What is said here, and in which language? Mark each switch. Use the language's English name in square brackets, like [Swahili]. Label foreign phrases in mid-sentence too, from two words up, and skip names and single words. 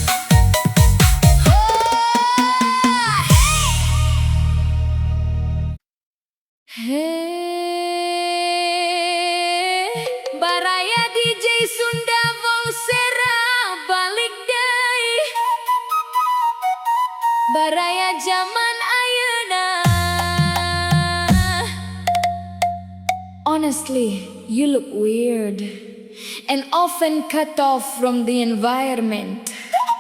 [Sundanese] Hei, baraya DJ Sunda Volsera balik deui. Baraya zaman ayeuna. [English] Honestly, you look weird and often cut off from the environment.